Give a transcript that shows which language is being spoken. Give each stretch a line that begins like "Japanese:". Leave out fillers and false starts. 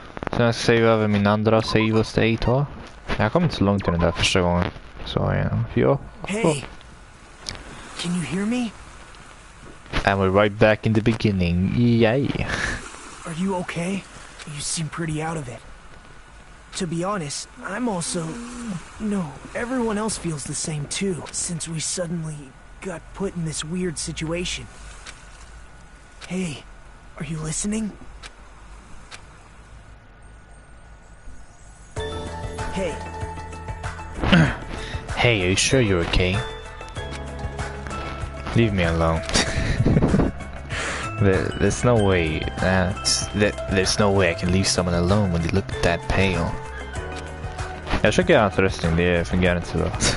Swedish: Sen jag ska save över min andra save och state då. Jag kom inte så långt i den där första gången. Så ja.
English: Hey, can you hear me? And we're right back in the beginning. Yay. Are you okay? You seem pretty out of it. To be honest, I'm also... No, everyone else feels the same too, since we suddenly got put in this weird situation. Hey, are you listening? Hey. Hey, are you sure you're okay? Leave me alone. There's no way. There's no way I can leave someone alone when they look that pale.
Swedish: Jag försöker göra hans röstning, det fungerar inte så bra.